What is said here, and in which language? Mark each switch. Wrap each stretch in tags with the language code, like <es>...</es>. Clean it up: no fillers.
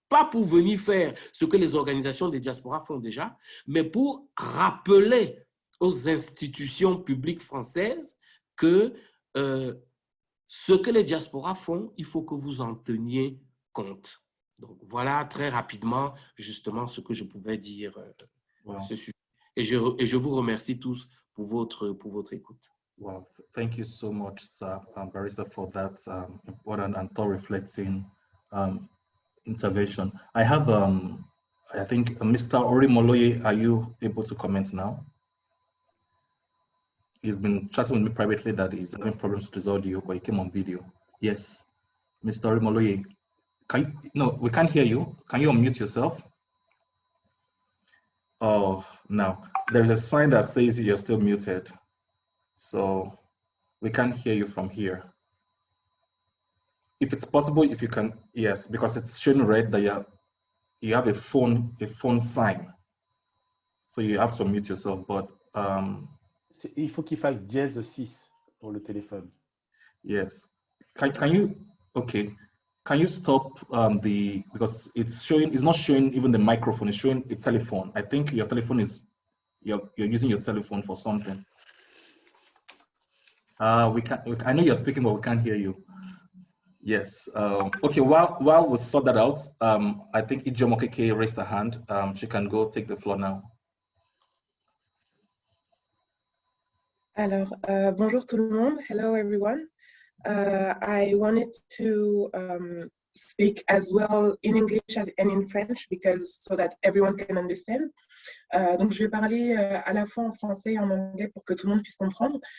<fr>Pas pour venir faire ce que les organisations des diasporas font déjà, mais pour rappeler aux institutions publiques françaises que ce que les diasporas font, il faut que vous en teniez compte. Donc voilà très rapidement justement ce que je pouvais dire à ce sujet. Et je vous remercie tous pour votre écoute.</fr> <en>Wow, thank you so much, sir, Barrister, for that important and thought-reflecting intervention. I have, I think, Mr. Orimoloye, are you able to comment now? He's been chatting with me privately that he's having problems with his audio, but he came on video. Yes, Mr. Orimoloye, no, we can't hear you. Can you unmute yourself? Oh, no. There's a sign that says you're still muted. So we can't hear you from here. If it's possible, if you can, yes, because it's showing red that you have a phone sign. So you have to unmute yourself, but</en> <fr>il faut qu'il fasse dièse 6 pour le téléphone.</fr> <en>Yes. Can you, okay. Can you stop because it's not showing even the microphone, it's showing a telephone. I think your telephone is, you're using your telephone for something. I know you're speaking, but we can't hear you. Yes. Okay, while we sort that out, I think Oguejiofor Okeke raised her hand. She can go take the floor now.</en> <fr>Alors, bonjour tout le monde.</fr> <en>Hello everyone. I wanted to speak as well in English and in French because so that everyone can understand.</en> <fr>Donc, je vais parler à la fois en français et en anglais pour que tout le monde puisse comprendre.</fr>